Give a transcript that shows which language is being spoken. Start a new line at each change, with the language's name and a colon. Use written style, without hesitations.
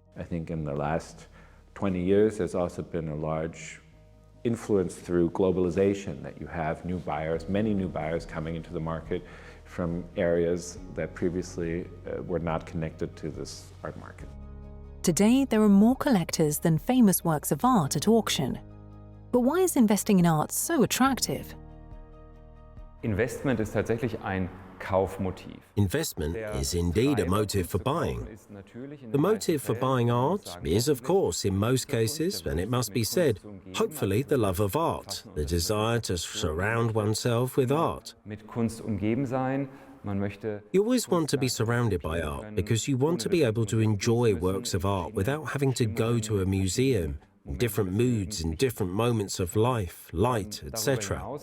English: I think in the last 20 years, there's also been a large influence through globalization, that you have new buyers, many new buyers coming into the market from areas that previously were not connected to this art market. Today, there are more collectors than famous works of art at auction. But why is investing in art so attractive?
German: Investment ist tatsächlich ein Kaufmotiv.
English: Investment is indeed a motive for buying. The motive for buying art is, of course, in most cases, and it must be said, hopefully the love of art, the desire to surround oneself with art.
German: Mit Kunst umgeben sein.
English: You always want to be surrounded by art because you want to be able to enjoy works of art without having to go to a museum, in different moods, in different moments of life, light, etc.